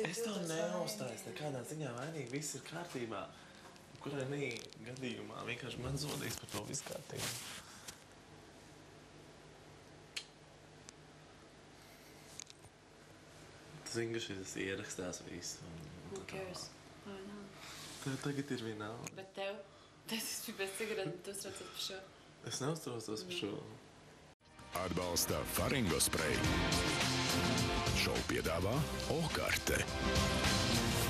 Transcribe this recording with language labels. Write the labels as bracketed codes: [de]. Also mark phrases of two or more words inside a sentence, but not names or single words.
[lv] Es to neuzstāju, nekādā ziņā vainīgi, viss ir kārtībā. Kurai gadījumā vienkārši man zodīs par to visu kārtību. Tu zini, ka šis ierakstās visu. [en] Who cares? I know. [lv] Tev tagad ir vienalga. Bet tev? Tas ir pēc cigaretes, tu uztraucies par šo. Es neuztraucos par šo. Atbalsta Faringo Spray. Šovu piedāvā Okarte.